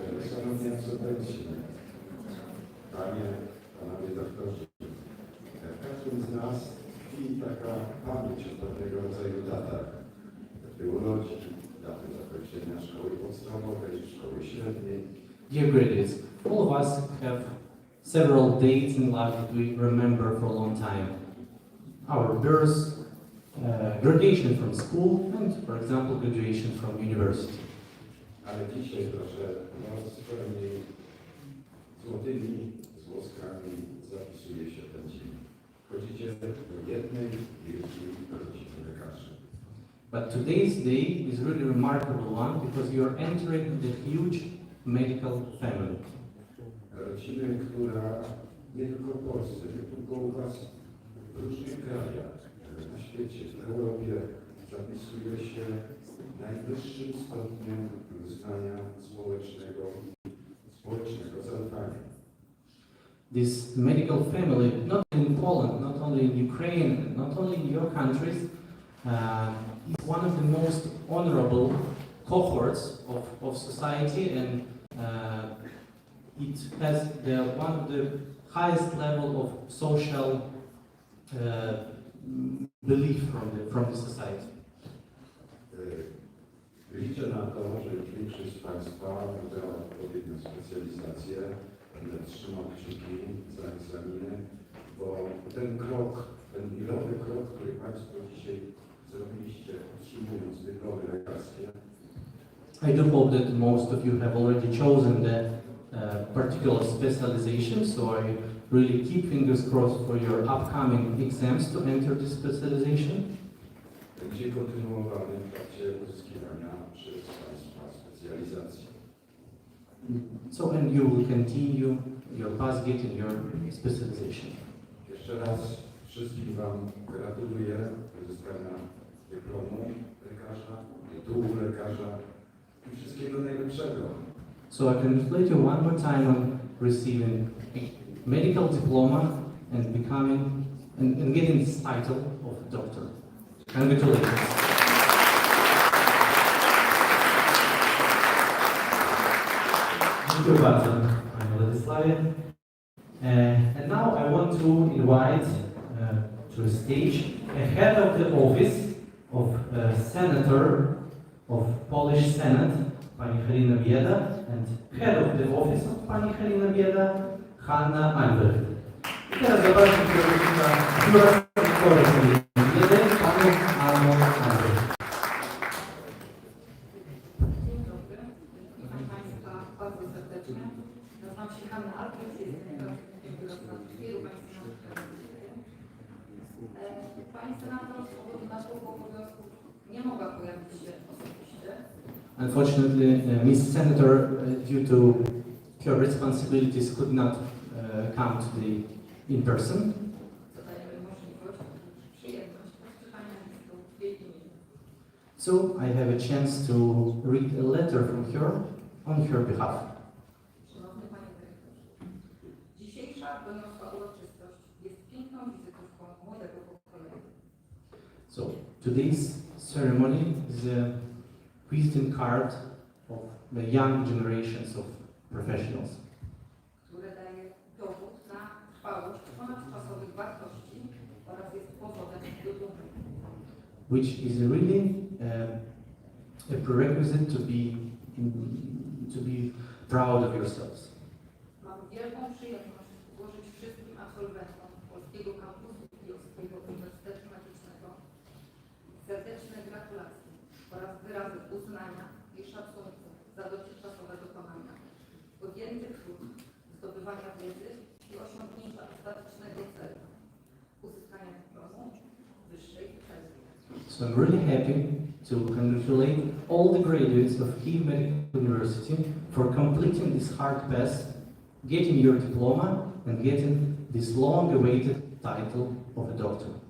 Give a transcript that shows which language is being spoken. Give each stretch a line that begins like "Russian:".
Polish: Szanowni absolwenci, panie, panowie doktorzy, w każdym z nas tkwi taka pamięć o pewnego rodzaju datach, daty urodzin, daty zakończenia szkoły podstawowej, szkoły średniej.
English: Dear graduates, all of us have several dates in life that we remember for a long time. Our birth, graduation from school, and for example, graduation from university.
Polish: Ale dzisiaj, proszę, was zupełnie złotymi złoskami zapisuje się ten dzień. Chodzicie do jednej wielkiej rodziny lekarzy.
English: But today's day is really a remarkable one because you are entering the huge medical family.
Polish: rodziny, która nie tylko w Polsce, nie tylko u Was, w różnych krajach na świecie, w Europie zapisuje się najwyższym stopniem uznania społecznego zaufania.
English: This medical family, not only in Poland, not only in Ukraine, not only in your countries, is one of the most honorable cohorts of society, and it has one of the highest level of social belief from the society.
Polish: Liczę na to, że większość z Państwa wybrała odpowiednią specjalizację, będę trzymał kciuki za egzaminy, bo ten krok, ten milowy krok, który Państwo dzisiaj zrobiliście, otrzymując dyplomy lekarskie,
English: I do hope that most of you have already chosen the particular specialization, so I really keep fingers crossed for your upcoming exams to enter this specialization.
Polish: będzie kontynuowany w trakcie uzyskiwania przez Państwa specjalizacji.
English: So, and you will continue your path getting your specialization.
Polish: Jeszcze raz wszystkim Wam gratuluję uzyskania dyplomu lekarza, tytułu lekarza i wszystkiego najlepszego.
English: So I congratulate you one more time on receiving a medical diploma and becoming and getting this title of doctor. Congratulations.
Polish: Dziękuję bardzo, Panie Władysławie.
English: And now I want to invite to the stage a head of the office of Senator of Polish Senate, Pani Halina Bieda, and head of the office of Pani Halina Bieda, Hanna Albrecht.
Polish: I teraz zapraszam kierownika Biura Senatora Haliny Biedy, Panią Annę Albrecht. Dzień dobry, witam Państwa bardzo serdecznie. Nazywam się Hanna Albrecht, jestem kierownikiem Biura Senatu. Wielu Państwa Pani Senator z powodu naszych obowiązków nie mogła pojawić się osobiście.
English: Unfortunately, Ms. Senator, due to her responsibilities, could not come to the in person.
Polish: Co daje mi możliwość, przyjemność odczytania listu w jej imieniu.
English: So I have a chance to read a letter from her on her behalf.
Polish: Szanowny Panie Dyrektorze, dzisiejsza doniosła uroczystość jest piękną wizytówką młodego pokolenia.
English: So today's ceremony is a visiting card of the young generations of professionals,
Polish: Które daje dowód na trwałość ponadczasowych wartości oraz jest powodem do dumy.
English: which is really a prerequisite to be proud of yourselves.
Polish: Mam wielką przyjemność złożyć wszystkim absolwentom Polskiego Kampusu Kijowskiego Uniwersytetu Medycznego serdeczne gratulacje oraz wyrazy uznania i szacunku za dotychczasowe dokonania, podjęty trud zdobywania wiedzy i osiągnięcia ostatecznego celu, uzyskania dyplomu wyższej uczelni.
English: So I'm really happy to congratulate all the graduates of Kyiv Medical University for completing this hard path, getting your diploma and getting this long-awaited title of a doctor.